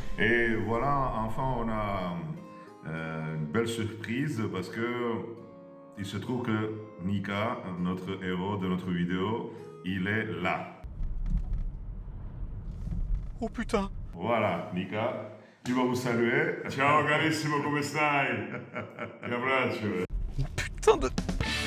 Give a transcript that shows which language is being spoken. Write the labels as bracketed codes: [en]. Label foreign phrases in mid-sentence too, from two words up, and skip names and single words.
[fr] Et voilà, enfin on a une belle surprise parce que il se trouve que Nika, notre héros de notre vidéo, il est là. Oh putain. Voilà, Nika, il va vous saluer. [it] Ciao carissimo, come stai? Ti abbraccio. [fr] Putain de...